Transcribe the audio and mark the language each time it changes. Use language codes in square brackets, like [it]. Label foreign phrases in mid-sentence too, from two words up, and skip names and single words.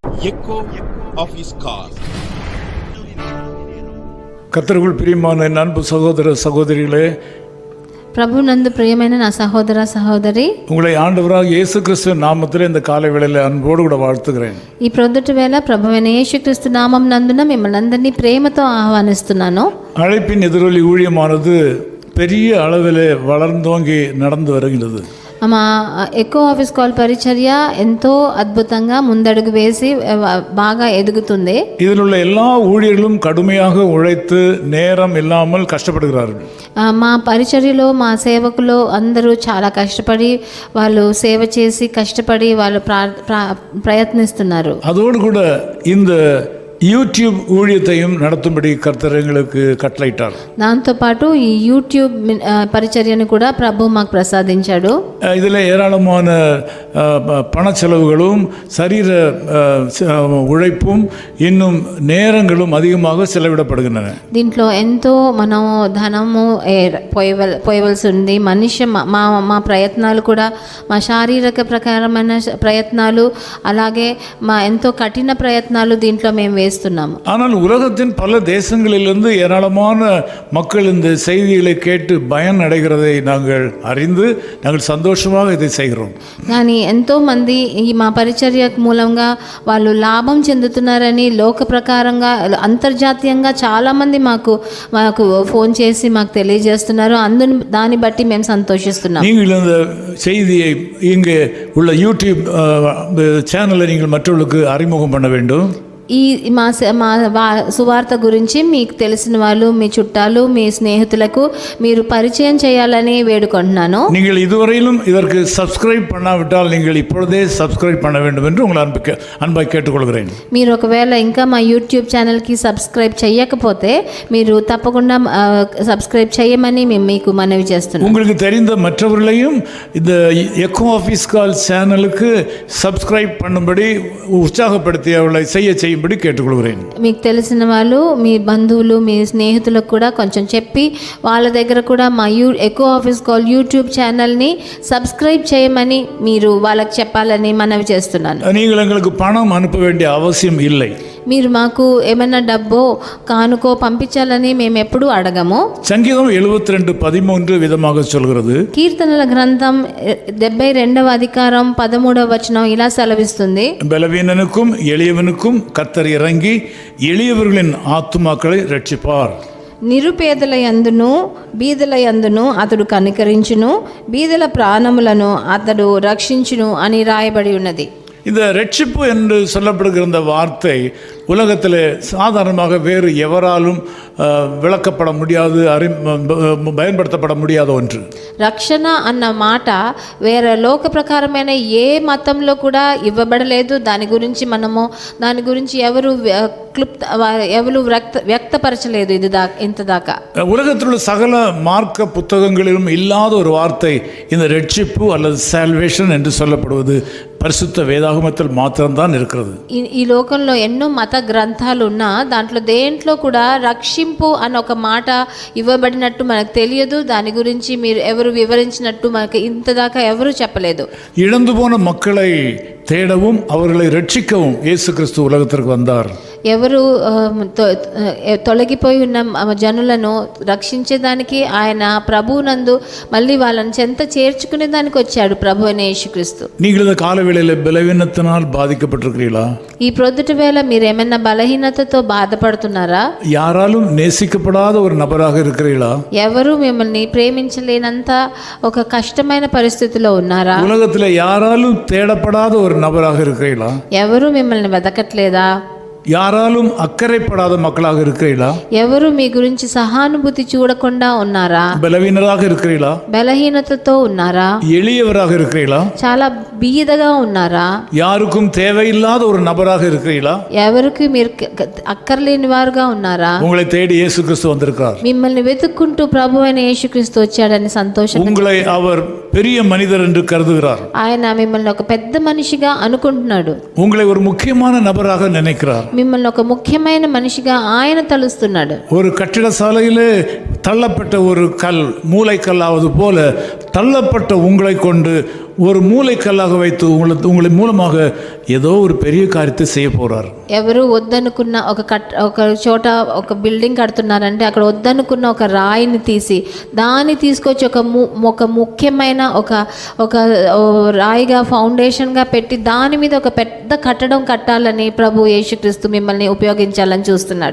[en] echo of his car. [ta] கர்த்தருக்குள் பிரியமான என் அன்பு சகோதர சகோதரிகளே, [te] ప్రభు నందు ప్రియమైన నా సహోదర సహోదరి, [ta] உங்களை ஆண்டவராக இயேசு கிறிஸ்துவின் நாமத்தில் இந்த காலை வேளையில் அன்போடு கூட வாழ்த்துகிறேன். [te] ఈ ప్రొద్దుటి వేళ ప్రభువైన యేసుక్రీస్తు నామం నందున మిమ్మల్ని అందరినీ ప్రేమతో ఆహ్వానిస్తున్నాను. [ta] அழைப்பின் எதிரொலி ஊழியமானது பெரிய அளவில் வளர்ந்தோங்கி நடந்து வருகிறது. [te] మా ఎకో ఆఫీస్ కాల్ పరిచర్య ఎంతో అద్భుతంగా ముందడుగు వేసి బాగా ఎదుగుతుంది. [ta] இதில் உள்ள எல்லா ஊழியர்களும் கடுமையாக உழைத்து நேரம் இல்லாமல் கஷ்டப்படுகிறார்கள். [te] మా పరిచర్యలో మా సేవకులు అందరూ చాలా కష్టపడి వాళ్ళు సేవ చేసి కష్టపడి వాళ్ళు ప్రయత్నిస్తున్నారు. [ta] அதோடு கூட இந்த யூடியூப் ஊழியத்தையும் நடத்தும்படி கர்த்தர் எங்களுக்கு கட்டளையிட்டார். [te] దాంతోపాటు ఈ యూట్యూబ్ పరిచర్యను కూడా ప్రభు మాకు ప్రసాదించాడు. [ta] இதில் ஏராளமான பண செலவுகளும் சரீர உழைப்பும் இன்னும் நேரங்களும் அதிகமாக செலவிடப்படுகின்றன. [te] దీంట్లో ఎంతో మనం ధనము పోయవలసి ఉంది. మనిషి మా ప్రయత్నాలు కూడా మా శారీరక ప్రకారమైన ప్రయత్నాలు అలాగే మా ఎంతో కఠిన ప్రయత్నాలు దీంట్లో మేము వేస్తున్నాము. [ta] ஆனால் உலகத்தின் பல தேசங்களிலிருந்து ஏராளமான மக்கள் இந்த செய்திகளை கேட்டு பயன் அடைகிறதை நாங்கள் அறிந்து நாங்கள் சந்தோஷமாக இதை செய்கிறோம். [te] కానీ ఎంతో మంది ఈ మా పరిచర్య మూలంగా వాళ్ళు లాభం చెందుతున్నారని లోక ప్రకారంగా అంతర్జాతీయంగా చాలామంది మాకు ఫోన్ చేసి మాకు తెలియజేస్తున్నారు. దాన్ని బట్టి మేము సంతోషిస్తున్నాం. [ta] நீங்கள் இந்த செய்தியை இங்கே உள்ள யூடியூப் சேனலை நீங்கள் மற்றவர்களுக்கு அறிமுகம் பண்ண வேண்டும். [te] ఈ మా సువార్త గురించి మీకు తెలిసిన వాళ్ళు, మీ చుట్టాలు, మీ స్నేహితులకు మీరు పరిచయం చేయాలని వేడుకుంటున్నాను. [ta] நீங்கள் இதுவரையிலும் இதற்கு சப்ஸ்கிரைப் பண்ணாவிட்டால் நீங்கள் இப்பொழுதே சப்ஸ்கிரைப் பண்ண வேண்டும் என்று உங்களை அன்பாய் கேட்டுக்கொள்கிறேன். [te] మీరు ఒకవేళ ఇంకా మా యూట్యూబ్ ఛానల్కి సబ్స్క్రైబ్ చేయకపోతే మీరు తప్పకుండా సబ్స్క్రైబ్ చేయమని మేము మీకు మనవి చేస్తున్నాం. [ta] உங்களுக்கு தெரிந்த மற்றவர்களையும் இந்த எக்கோ ஆஃபீஸ் கால் சேனலுக்கு சப்ஸ்கிரைப் பண்ணும்படி உற்சாகப்படுத்தி அவர்களை செய்யும்படி கேட்டுக்கொள்கிறேன். [te] మీకు తెలిసిన వాళ్ళు, మీ బంధువులు, మీ స్నేహితులకు కూడా కొంచెం చెప్పి వాళ్ళ దగ్గర కూడా మా ఎకో ఆఫీస్ కాల్ యూట్యూబ్ ఛానల్ని సబ్స్క్రైబ్ చేయమని మీరు వాళ్ళకి చెప్పాలని మనవి చేస్తున్నాను. [ta] நீங்கள் எங்களுக்கு பணம் அனுப்ப வேண்டிய அவசியம் இல்லை. [te] మీరు మాకు ఏమైనా డబ్బో కానుకో పంపించాలని మేము ఎప్పుడూ అడగము. [ta] சங்கீதம் 72:13 விதமாக சொல்கிறது. [te] కీర్తనల గ్రంథం 72వ అధికారం 13వ వచనం ఇలా సెలవిస్తుంది. [ta] பலவீனனுக்கும் எளியவனுக்கும் கர்த்தர் இறங்கி எளியவர்களின் ஆத்துமாக்களை ரட்சிப்பார். [te] నిరుపేదల యందును బీదల యందును అతడు కనికరించును, బీదల ప్రాణములను అతడు రక్షించును అని రాయబడి ఉన్నది. [ta] இந்த ரட்சிப்பு என்று சொல்லப்படுகிற இந்த வார்த்தை உலகத்தில் சாதாரணமாக வேறு எவராலும் விளக்கப்பட முடியாது, பயன்படுத்தப்பட முடியாத ஒன்று. [te] రక్షణ అన్న మాట వేరే లోక ప్రకారమైన ఏ మతంలో కూడా ఇవ్వబడలేదు. దాని గురించి ఎవరు వ్యక్తపరచలేదు ఇంతదాకా. [ta] உலகத்தில் உள்ள சகல மார்க்க புத்தகங்களிலும் இல்லாத ஒரு வார்த்தை இந்த ரட்சிப்பு அல்லது சால்வேஷன் என்று சொல்லப்படுவது பரிசுத்த வேதாகமத்தில் மாத்திரம்தான் இருக்கிறது. [te] ఈ లోకంలో ఎన్నో మత గ్రంథాలు ఉన్నా దాంట్లో దేంట్లో కూడా రక్షింపు అన్న ఒక మాట ఇవ్వబడినట్టు మనకు తెలియదు. దాని గురించి మీరు ఎవరు వివరించినట్టు మనకు ఇంతదాకా ఎవరు చెప్పలేదు. [ta] இழந்து போன மக்களை தேடவும் அவர்களை ரட்சிக்கவும் இயேசு கிறிஸ்து உலகத்திற்கு வந்தார். [te] ఎవరు తొలగిపోయి ఉన్న జనులను రక్షించేదానికి ఆయన ప్రభువునందు మళ్ళీ వాళ్ళని చెంత చేర్చుకునే దానికి వచ్చాడు ప్రభు అయిన యేసుక్రీస్తు. [ta] நீங்கள் இந்த காலவேளையில் பலவீனத்தினால் பாதிக்கப்பட்டிருக்கிறீர்களா? [te] ఈ ప్రొద్దుటి వేళ మీరు ఏమైనా బలహీనతతో బాధపడుతున్నారా? [ta] யாராலும் நேசிக்கப்படாத ஒரு நபராக இருக்கிறீர்களா? [te] ఎవరు మిమ్మల్ని ప్రేమించలేనంత ఒక కష్టమైన పరిస్థితిలో ఉన్నారా? [ta] உலகத்தில் யாராலும் தேடப்படாத ஒரு நபராக இருக்கிறீர்களா? [te] ఎవరు మిమ్మల్ని వెతకట్లేదా? [ta] யாராலும் அக்கறைப்படாத மக்களாக இருக்கிறீர்களா? [te] ఎవరు మీ గురించి సహానుభూతి చూడకుండా ఉన్నారా? [ta] பலவீனராக இருக்கிறீர்களா? [te] బలహీనతతో ఉన్నారా? [ta] எளியவராக இருக்கிறீர்களா? [te] చాలా బీదగా ఉన్నారా? [ta] யாருக்கும் தேவையில்லாத ஒரு நபராக இருக்கிறீர்களா? [te] ఎవరికి మీరు అక్కర్లేని వారుగా ఉన్నారా? [ta] உங்களை தேடி இயேசு கிறிஸ்து வந்திருக்கிறார். [te] మిమ్మల్ని వెతుక్కుంటూ ప్రభు అయిన యేసుక్రీస్తు వచ్చాడని సంతోషం. [ta] உங்களை அவர் பெரிய மனிதர் என்று கருதுகிறார். [te] ఆయన మిమ్మల్ని ఒక పెద్ద మనిషిగా అనుకుంటున్నాడు. [ta] உங்களை ஒரு முக்கியமான நபராக நினைக்கிறார். [te] మిమ్మల్ని ఒక ముఖ్యమైన మనిషిగా ఆయన తలుస్తున్నాడు. [ta] ஒரு கட்டிட சாலையிலே தள்ளப்பட்ட ஒரு கல் மூளைக்கல்லாவது போல தள்ளப்பட்ட உங்களை கொண்டு ஒரு மூலைக்கல்லாக வைத்து உங்களை மூலமாக ஏதோ ஒரு பெரிய காரியத்தை செய்ய போறார். [te] ఎవరు వద్దనుకున్న ఒక చోట ఒక బిల్డింగ్ కడుతున్నారంటే అక్కడ వద్దనుకున్న ఒక రాయిని తీసి దాన్ని తీసుకొచ్చి ఒక ముఖ్యమైన ఒక రాయిగా ఫౌండేషన్గా పెట్టి దాని మీద ఒక పెద్ద కట్టడం కట్టాలని ప్రభు యేసుక్రీస్తు మిమ్మల్ని ఉపయోగించాలని చూస్తున్నాడు.